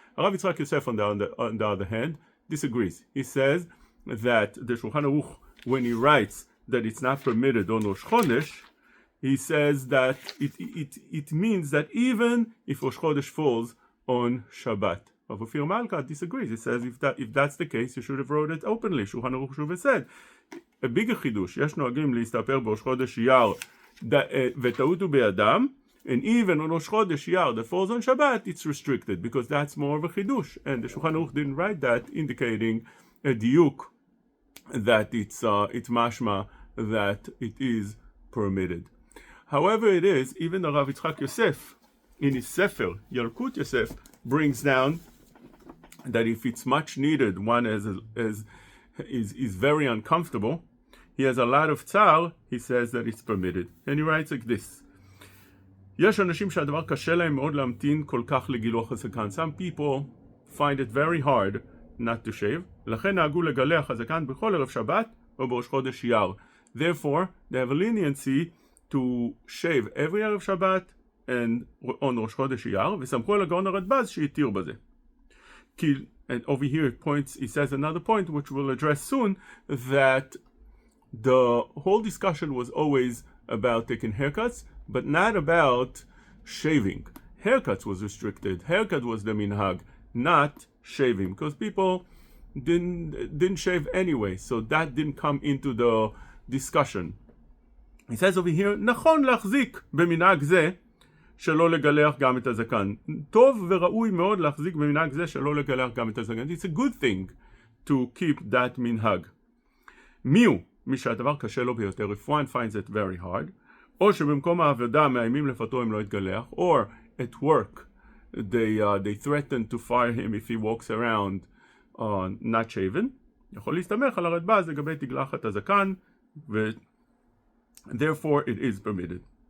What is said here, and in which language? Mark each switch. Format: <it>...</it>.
<en>Rav Yitzchak Yosef, on the other hand, disagrees. He says that the Shulchan Aruch, when he writes that it's not permitted on Rosh Chodesh, he says that it means that even if Rosh Chodesh falls on Shabbat. Rav Ofir Malka disagrees. He says if that's the case, you should have wrote it openly. Shulchan Aruch should have said a bigger chidush.</en> <he>יש נוהגים להסתפר בראש חודש אייר וטעות הוא בידם.</he> <en>And even on Rosh Chodesh Iyar that falls on Shabbat, it's restricted, because that's more of a chidush. And the Shulchan Aruch didn't write that, indicating a diuk that it's mashma that it is permitted. However it is, even the Rav Yitzchak Yosef, in his Sefer, Yalkut Yosef, brings down that if it's much needed, one is very uncomfortable, he has a lot of tzar, he says that it's permitted. And he writes like this,</en> <he>יש אנשים שהדבר קשה להם מאוד להמתין כל כך לגילוח הזקן.</he> <en>Some people find it very hard not to shave.</en> <he>לכן נהגו לגלח הזקן בכל ערב שבת או בראש חודש אייר.</he> <en>Therefore, they have a leniency to shave every</en> <he>ערב שבת</he> <en>and on</en> <he>ראש חודש אייר, וסמכו על הגאון הרדב"ז שהתיר בזה.</he> <en>And over here he says another point which we'll address soon, that the whole discussion was always about taking haircuts, but not about shaving. Haircuts was restricted. Haircut was the minhag, not shaving, because people didn't shave anyway, so that didn't come into the discussion. He says over here,</en> <he>נכון להחזיק במנהג זה שלא לגלח גם את הזקן. טוב וראוי מאוד להחזיק במנהג זה שלא לגלח גם את הזקן.</he> <en>It's a good thing to keep that minhag.</en> <he>מיהו? מי שהדבר קשה לו ביותר,</he> <en>if one finds it very hard,</en> <he>או שבמקום העבודה מאיימים לפטרו אם לא יתגלח,</he> <en>or at work they threaten to fire him if he walks around not shaven,</en> <he>יכול להסתמך על הרדב"ז לגבי תגלחת הזקן,</he> <en>therefore it is permitted.</en>